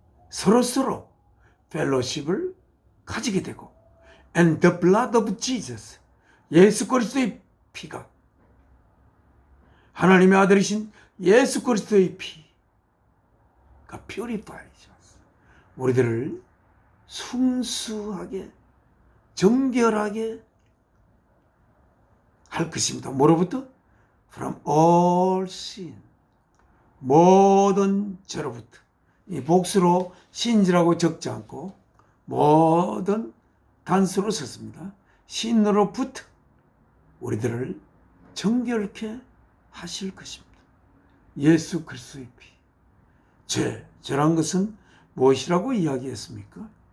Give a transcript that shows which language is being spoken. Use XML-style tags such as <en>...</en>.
<ko>서로서로 펠로십을 가지게 되고,</ko> <en>and the blood of Jesus,</en> <ko>예수 그리스도의 피가, 하나님의 아들이신 예수 그리스도의 피가</ko> <en>purifies us.</en> <ko>우리들을 순수하게 정결하게 할 것입니다. 뭐로부터?</ko> <en>From all sin,</en> <ko>모든 죄로부터. 이 복수로 신이라고 적지 않고 모든 단수로 썼습니다. 신으로부터 우리들을 정결케 하실 것입니다. 예수 그리스도의 피. 죄란 것은 무엇이라고 이야기했습니까?</ko>